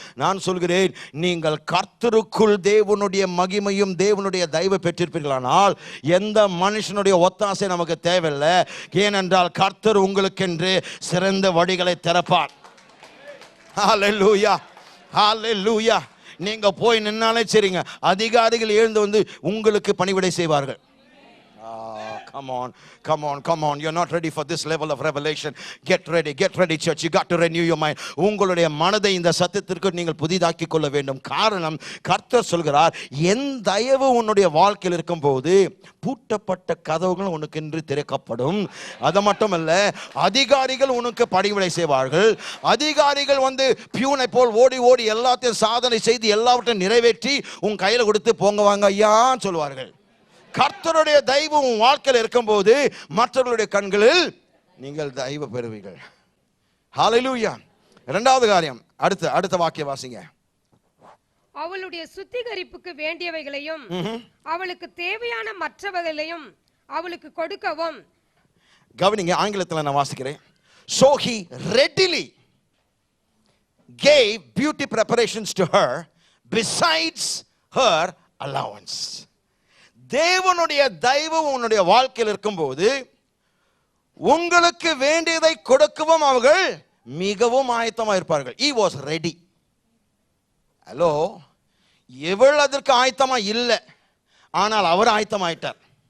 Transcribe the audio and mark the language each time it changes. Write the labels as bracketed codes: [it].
[ta] நான் சொல்கிறேன், நீங்கள் கர்த்தருக்குள் தேவனுடைய மகிமையும் தேவனுடைய தயவு பெற்றிருப்பீர்களானால் எந்த மனுஷனுடைய ஒத்தாசை நமக்கு தேவையில்லை. ஏனென்றால் கர்த்தர் உங்களுக்கென்று சிறந்த வழிகளை திறப்பார். ஹல்லேலூயா, ஹல்லேலூயா. நீங்க போய் நின்னாலே சரிங்க, அதிகாரிகள் எழுந்து வந்து உங்களுக்கு பணிவிடை செய்வார்கள். [en] Come on, come on, come on. You're not ready for this level of revelation. Get ready, church. You got to renew your mind. [ta] உங்களுடைய மனதை இந்த சத்தியத்திற்கு நீங்கள் புதிதாக்கி கொள்ள வேண்டும். காரணம், கர்த்தர் சொல்கிறார், என் தயவு உன்னுடைய வாழ்க்கையில் இருக்கும்போது பூட்டப்பட்ட கதவுகள் உனக்கு என்று திறக்கப்படும். அது மட்டுமல்ல, அதிகாரிகள் உனக்கு பணிவிடை செய்வார்கள். அதிகாரிகள் வந்து பியூனை போல் ஓடி ஓடி எல்லாத்தையும் சாதனை செய்து எல்லாவற்றையும் நிறைவேற்றி உன் கையில் கொடுத்து போங்க வாங்க ஐயான்னு சொல்வார்கள். கர்த்தருடைய தயவு உன் வாழ்க்கையில் இருக்கும்போது மற்றவர்களுடைய கண்களில் நீங்கள் தயவு பெறுவீர்கள். ஹல்லேலூயா. இரண்டாவது காரியம், அடுத்த வாக்கிய வாசிங்க. அவளுடைய சுத்திகரிப்புக்கு வேண்டியவைகளையும் அவளுக்கு தேவையான மற்றவைகளையும் அவளுக்கு கொடுக்கவும். கவனிங்க, ஆங்கிலத்தில் நான் வாசிக்கிறேன். [en] So he readily gave beauty preparations to her besides her allowance. [ta] தேவனுடைய தயவு உன்னுடைய வாழ்க்கையில் இருக்கும்போது உங்களுக்கு வேண்டியதை கொடுக்கவும் அவர்கள் மிகவும் ஆயத்தமாக இருப்பார்கள். [en] He was ready. [ta] ஹலோ, இவள் அதற்கு ஆயத்தமா இல்லை, ஆனால் அவர் ஆயத்தமாயிட்டார்.